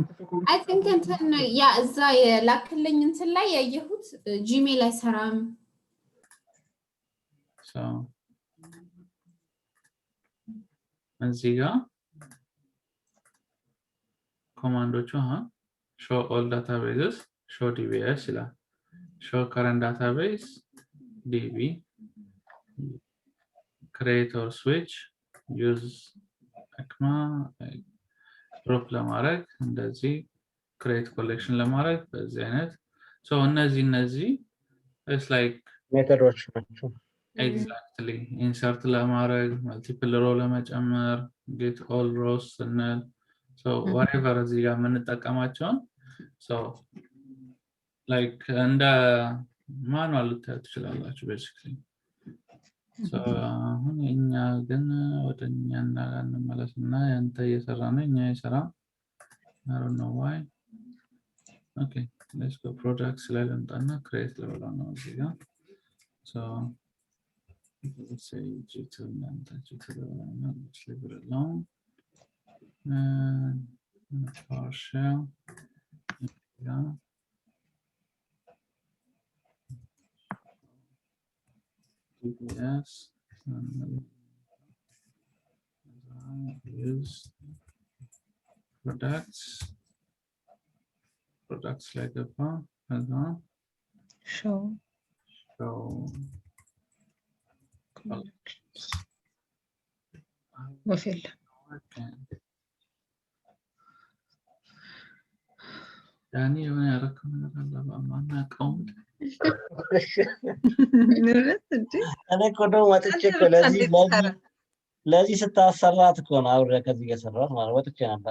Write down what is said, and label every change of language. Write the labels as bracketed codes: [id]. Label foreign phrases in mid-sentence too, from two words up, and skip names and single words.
[en] I think [am] እንትን ያ እዛ የላክልኝ እንትን ላይ ያየሁት ጂሜል አይሰራም። እዚህ ጋር ኮማንዶቹ [en] show all databases show dbs [am] ይላል። [en] show current database db create or switch use ekma drop [am] ለማድረግ እንደዚህ [en] create collection [am] ለማድረግ በዚህ አይነት እነዚህ [en] it's like [am] ሜተዶች ናቸው። exactly insert ለማድረግ [en] multiple row [am] ለመጨመር [en] get all rows [am] ስንል whatever እዚህ ጋር የምንጠቀማቸውን like እንደ ማኑዋል ልታዩት ትችላላችሁ basically አሁን እኛ ግን ወደኛ እንመለስና ያንተ እየሰራ ነው እኛ እየሰራ [en] I don't know why okay let's go products [am] ላይ ልምጣና create ልበለው ነው እዚህ ጋር [en] let's say G2 and G2 let's leave it alone and PowerShell yeah DBS and use products like a show collections ወፈል [am] ዳኒ የሆነ ያረከው ነገር አለ በማናውቀው እኔ እኮ ነው ወጥቼ እኮ ለዚህ ስታሰራት እኮ ነው አብሬ ከዚህ እየሰራሁት ማለት ወጥቼ ነበር